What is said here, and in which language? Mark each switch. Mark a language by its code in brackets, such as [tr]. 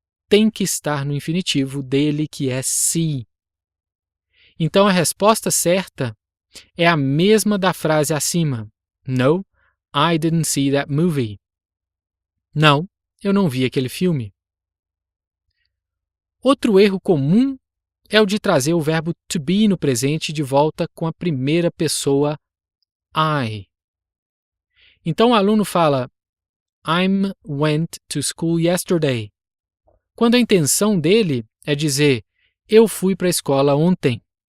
[pt] tem que estar no infinitivo dele, que é see. Então a resposta certa é a mesma da frase acima. [en] No, I didn't see that movie. [pt] Não, eu não vi aquele filme. Outro erro comum é o de trazer o verbo to be no presente de volta com a primeira pessoa I. Então o aluno fala [en] I went to school yesterday, [pt] quando a intenção dele é dizer eu fui para a escola ontem.